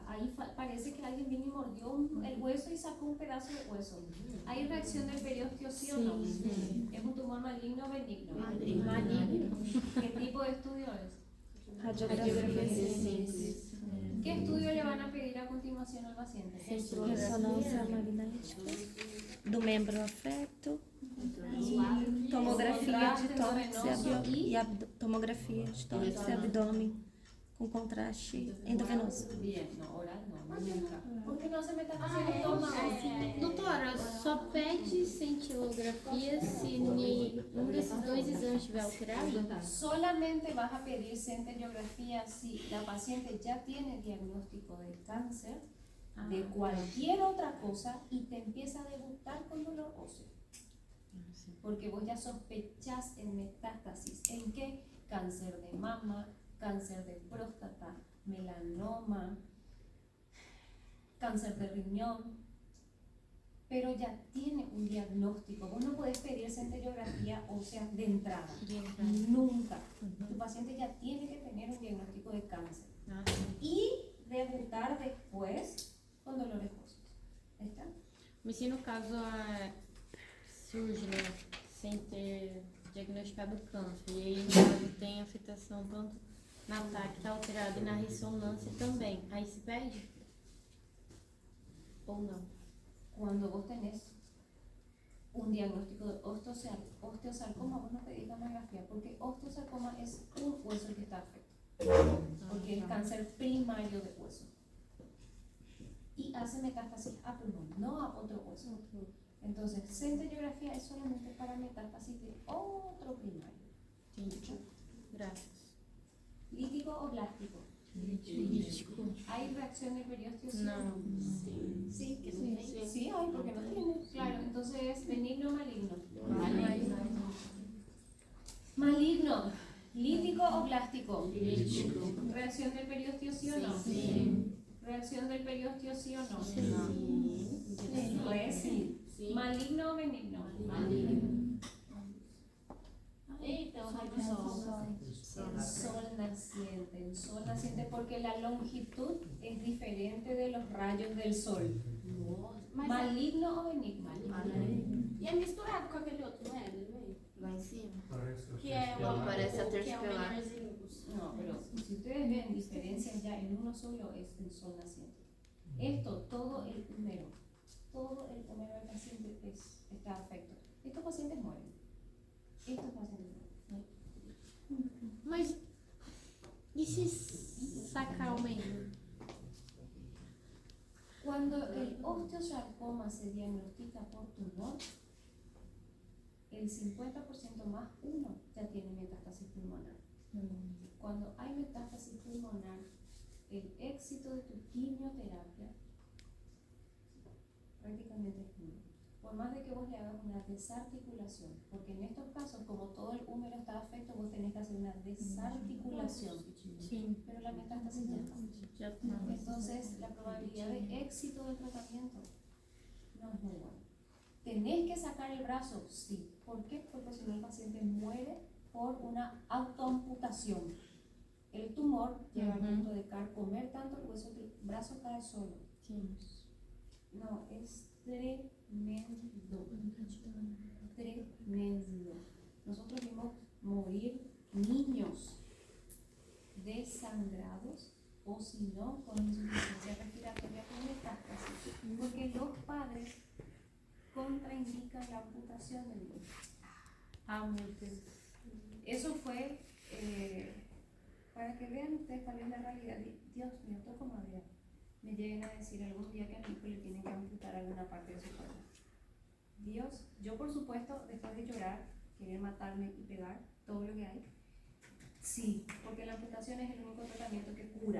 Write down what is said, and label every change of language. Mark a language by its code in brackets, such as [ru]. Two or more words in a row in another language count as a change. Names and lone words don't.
[es] Ahí parece que alguien vino y mordió el hueso y sacó un pedazo de hueso. ¿Hay reacción del periósteo sí o no? Sí. ¿Es un tumor maligno o benigno? Maligno. ¿Qué tipo de estudio es? [pt] Radiografia. [es] ¿Qué estudio le van a pedir a continuación al paciente? [pt] Ressonância magnética do membro afeto, tomografia de tórax e tomografia de tórax e abdômen com contraste endovenoso. [es] Bien, no, oral no, nunca. ¿Por qué no se metan hacia el estómago? [pt] Doutora, só pede cintilografia se nenhum desses dois exames estiver alterado? [es] Solamente vas a pedir centellografía si la paciente ya tiene diagnóstico de cáncer, de cualquier otra cosa y te empieza a debutar con dolor óseo. Porque vos ya sospechás en metástasis. ¿En qué? Cáncer de mama, cáncer de próstata, melanoma, cáncer de riñón, pero ya tiene un diagnóstico. Vos no podés pedir centellografía ósea de entrada, nunca. Tu paciente ya tiene que tener un diagnóstico de cáncer y debutar después con dolores óseos. ¿Está? [pt] Mas se no caso surge, né, sem ter diagnosticado câncer, e aí no caso tem afetação tanto na TAC que está alterada e na ressonância também, aí se pede? Ou não? [es] Cuando vos tenés un diagnóstico de osteosarcoma, vos no pedís mamografía, porque osteosarcoma es un hueso que está afecto, porque es cáncer primario de hueso. Y hace metástasis a pulmón, no a otro hueso. Entonces, centellografía es solamente para metástasis de otro primario. [pt] Entendi. Graças. [es] ¿Lítico o blástico? Lítico. ¿Hay reacción del periósteo? ¿Sí o [pt] Não. [es] Sí, que sí. Sí hay, porque no tiene. Claro, entonces es benigno o maligno. Maligno. ¿Lítico o blástico? ¿Reacción del periósteo sí o no? Sí. ¿Reacción del periósteo sí o no? Sí. Pues sí. ¿Maligno o benigno? [pt] Eita, o raio do sol. [es] El sol naciente. en sol naciente porque la longitud es diferente de los rayos del sol. [pt] Mas [es] Maligno o benigno? [pt] E é misturado com aquele outro, não é? Ali no meio. Lá em cima. Que é o Não, parece a que é o tercepilar. menorzinho. [es] No, pero si ustedes ven diferencias ya en uno solo es el sol naciente. Esto, todo el húmero del paciente está afecto. Estos pacientes mueren. Estos pacientes mueren. [pt] Mas e se sacar o meio? [es] Cuando el osteosarcoma se diagnostica por tumor, el 50% más uno ya tiene metástasis pulmonar. Cuando hay metástasis pulmonar, el éxito de tu quimioterapia prácticamente es nulo. Por más de que vos le hagas una desarticulación, porque en estos casos, como todo el húmero está afecto, vos tenés que hacer una desarticulación, [pt] Sim, [es] pero la metástasis ya está. [pt] já tá. [es] Entonces, la probabilidad de éxito del tratamiento no es muy buena. ¿Tenés que sacar el brazo? Sí. ¿Por qué? Porque si no el paciente muere por una autoamputación. El tumor llega al punto de carcomer tanto el hueso que el brazo cae solo. [pt] Sim. [es] No, es tremendo. Tremendo. Nosotros vimos morir niños desangrados o si no con insuficiencia respiratoria con metástasis, porque los padres contraindican la amputación del niño. [pt] Ah, meu Deus. [es] Eso fue para que vean ustedes cuál es la realidad. Dios mío, toco madera. Me lleguen a decir algún día que a mi hijo le tienen que amputar alguna parte de su cuerpo. Dios, yo por supuesto, después de llorar, querer matarme y pegar todo lo que hay, sí, porque la amputación es el único tratamiento que cura.